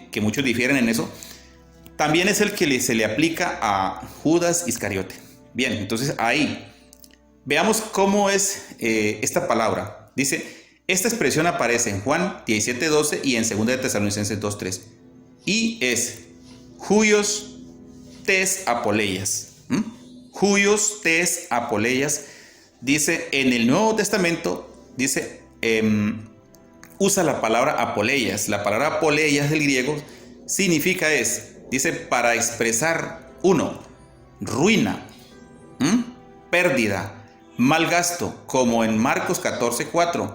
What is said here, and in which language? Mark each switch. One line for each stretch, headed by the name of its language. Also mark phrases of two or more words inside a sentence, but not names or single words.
Spanish: Que muchos difieren en eso, también es el que se le aplica a Judas Iscariote. Bien, entonces ahí veamos cómo es esta palabra. Dice, esta expresión aparece en Juan 17:12 y en 2 de Tesalonicenses 2:3. Y es
Greek: υἱὸς τῆς ἀπωλείας. υἱὸς τῆς ἀπωλείας.
Spanish: Dice en el Nuevo Testamento, dice, usa la palabra apoleias. La palabra apoleias del griego significa dice, para expresar, uno, ruina, pérdida, mal gasto, como en Marcos 14:4.